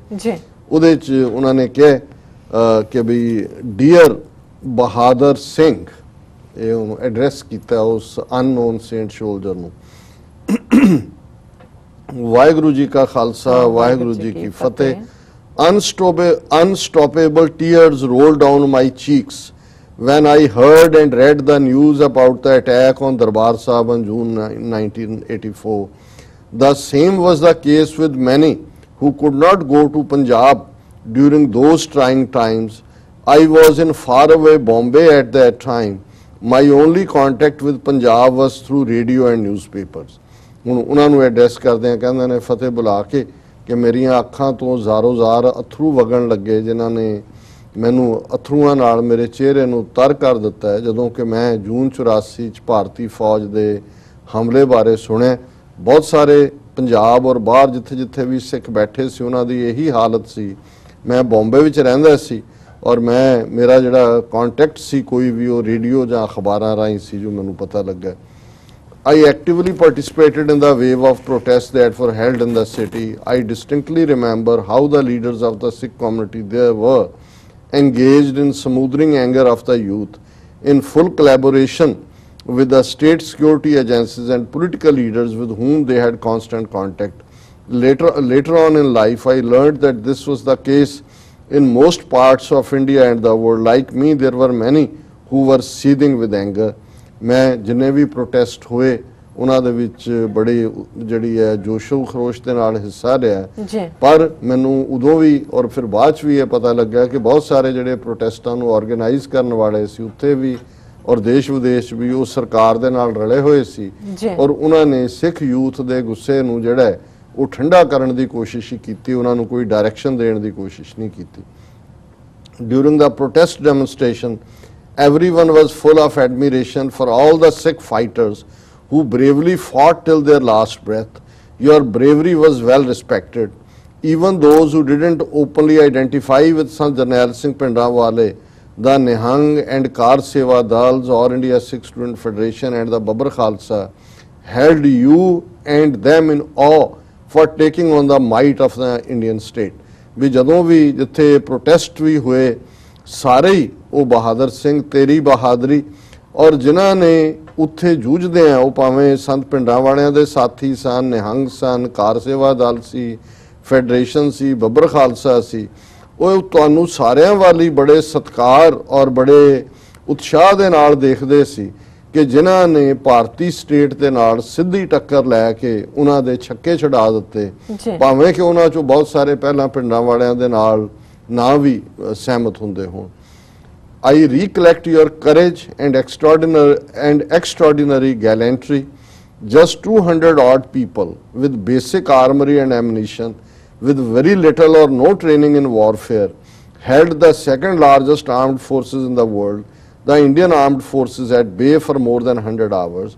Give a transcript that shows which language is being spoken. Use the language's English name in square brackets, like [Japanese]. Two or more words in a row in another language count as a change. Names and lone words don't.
[Punjabi] ਉਹਦੇ 'ਚ ਉਹਨਾਂ ਨੇ ਕਿਹਾ ਕਿ ਵੀ ਡੀਅਰ ਬਹਾਦਰ ਸਿੰਘ, ਇਹ ਉਹਨੂੰ ਐਡਰੈਸ ਕੀਤਾ ਉਸ [English] unknown saint soldier [Punjabi] ਨੂੰ। ਵਾਹਿਗੁਰੂ ਜੀ ਕਾ ਖਾਲਸਾ, ਵਾਹਿਗੁਰੂ ਜੀ ਕੀ ਫਤਿਹ। [English] Unstoppable tears rolled down my cheeks when I heard and read the news about the attack on Darbar Sahib on June 1984. The same was the case with many who could not go to Punjab during those trying times. I was in faraway Bombay at that time. My only contact with Punjab was through radio and newspapers. [Punjabi] ਹੁਣ ਉਹਨਾਂ ਨੂੰ ਐਡਰੈਸ ਕਰਦੇ ਆ, ਕਹਿੰਦੇ ਨੇ ਫਤਿਹ ਬੁਲਾ ਕੇ ਕਿ ਮੇਰੀਆਂ ਅੱਖਾਂ ਤੋਂ ਜ਼ਾਰੋ-ਜ਼ਾਰ ਅਥਰੂ ਵਗਣ ਲੱਗੇ, ਜਿਨ੍ਹਾਂ ਨੇ ਮੈਨੂੰ ਅਥਰੂਆਂ ਨਾਲ ਮੇਰੇ ਚਿਹਰੇ ਨੂੰ ਤਰ ਕਰ ਦਿੱਤਾ ਹੈ ਜਦੋਂ ਕਿ ਮੈਂ ਜੂਨ 84 'ਚ ਭਾਰਤੀ ਫੌਜ ਦੇ ਹਮਲੇ ਬਾਰੇ ਸੁਣਿਆ। ਬਹੁਤ ਸਾਰੇ ਪੰਜਾਬ ਔਰ ਬਾਹਰ ਜਿੱਥੇ ਜਿੱਥੇ ਵੀ ਸਿੱਖ ਬੈਠੇ ਸੀ ਉਹਨਾਂ ਦੀ ਇਹੀ ਹਾਲਤ ਸੀ। ਮੈਂ ਬੰਬੇ ਵਿੱਚ ਰਹਿੰਦਾ ਸੀ ਔਰ ਮੇਰਾ ਜਿਹੜਾ ਕੰਟੈਕਟ ਸੀ ਕੋਈ ਵੀ ਉਹ ਰੇਡੀਓ ਜਾਂ ਅਖਬਾਰਾਂ ਰਾਹੀਂ ਸੀ ਜੋ ਮੈਨੂੰ ਪਤਾ ਲੱਗਾ। [English] I actively participated in the wave of protests that were held in the city. I distinctly remember how the leaders of the Sikh community there were engaged in smoothing anger of the youth in full collaboration with the state security agencies and political leaders with whom they had constant contact. Later on in life, I learned that this was the case in most parts of India and the world. Like me, there were many who were seething with anger. [Punjabi] ਮੈਂ ਜਿੰਨੇ ਵੀ ਪ੍ਰੋਟੈਸਟ ਹੋਏ ਉਹਨਾਂ ਦੇ ਵਿੱਚ ਬੜੀ ਜਿਹੜੀ ਹੈ ਜੋਸ਼ੋ ਖਰੋਸ਼ ਦੇ ਨਾਲ ਹਿੱਸਾ ਲਿਆ। ਪਰ ਮੈਨੂੰ ਉਦੋਂ ਵੀ ਔਰ ਫਿਰ ਬਾਅਦ 'ਚ ਵੀ ਇਹ ਪਤਾ ਲੱਗਾ ਕਿ ਬਹੁਤ ਸਾਰੇ ਜਿਹੜੇ ਪ੍ਰੋਟੈਸਟਾਂ ਨੂੰ ਆਰਗੇਨਾਈਜ਼ ਕਰਨ ਵਾਲੇ ਸੀ ਉੱਥੇ ਵੀ ਔਰ ਦੇਸ਼ ਵਿਦੇਸ਼ ਵੀ ਉਹ ਸਰਕਾਰ ਦੇ ਨਾਲ ਰਲੇ ਹੋਏ ਸੀ ਔਰ ਉਹਨਾਂ ਨੇ ਸਿੱਖ ਯੂਥ ਦੇ ਗੁੱਸੇ ਨੂੰ ਜਿਹੜਾ ਉਹ ਠੰਡਾ ਕਰਨ ਦੀ ਕੋਸ਼ਿਸ਼ ਹੀ ਕੀਤੀ, ਉਹਨਾਂ ਨੂੰ ਕੋਈ ਡਾਇਰੈਕਸ਼ਨ ਦੇਣ ਦੀ ਕੋਸ਼ਿਸ਼ ਨਹੀਂ ਕੀਤੀ। [English] during the protest demonstration, everyone was full of admiration for all the Sikh fighters who bravely fought till their last breath. Your bravery was well respected. Even those who didn't openly identify with Sant Jarnail Singh Pindrawale, the Nihang and Kar Seva Dals, All India Sikh Student Federation and the Babbar Khalsa held you and them in awe for taking on the might of the Indian state. [Punjabi] ਵੀ ਜਦੋਂ ਵੀ ਜਿੱਥੇ ਪ੍ਰੋਟੈਸਟ ਵੀ ਹੋਏ ਸਾਰੇ ਹੀ ਉਹ ਬਹਾਦਰ ਸਿੰਘ, ਤੇਰੀ ਬਹਾਦਰੀ, ਔਰ ਜਿਨ੍ਹਾਂ ਨੇ ਉੱਥੇ ਜੂਝਦੇ ਆ ਉਹ ਭਾਵੇਂ ਸੰਤ ਪਿੰਡਾਂ ਵਾਲਿਆਂ ਦੇ ਸਾਥੀ ਸਨ, ਨਿਹੰਗ ਸਨ, ਕਾਰ ਸੇਵਾ ਦਲ ਸੀ, ਫੈਡਰੇਸ਼ਨ ਸੀ, ਬੱਬਰ ਖਾਲਸਾ ਸੀ, ਉਹ ਤੁਹਾਨੂੰ ਸਾਰਿਆਂ ਵਾਲੀ ਬੜੇ ਸਤਿਕਾਰ ਔਰ ਬੜੇ ਉਤਸ਼ਾਹ ਦੇ ਨਾਲ ਦੇਖਦੇ ਸੀ ਕਿ ਜਿਨ੍ਹਾਂ ਨੇ ਭਾਰਤੀ ਸਟੇਟ ਦੇ ਨਾਲ ਸਿੱਧੀ ਟੱਕਰ ਲੈ ਕੇ ਉਹਨਾਂ ਦੇ ਛੱਕੇ ਛਡਾ ਦਿੱਤੇ, ਭਾਵੇਂ ਕਿ ਉਹਨਾਂ 'ਚੋਂ ਬਹੁਤ ਸਾਰੇ ਪਹਿਲਾਂ ਪਿੰਡਾਂ ਵਾਲਿਆਂ ਦੇ ਨਾਲ ਨਾ ਵੀ ਸਹਿਮਤ ਹੁੰਦੇ ਹੋਣ। [English] I recollect your courage and extraordinary gallantry. Just 200 odd people with basic armory and ammunition, with very little or no training in warfare, held the second largest armed forces in the world, the Indian armed forces, at bay for more than 100 hours.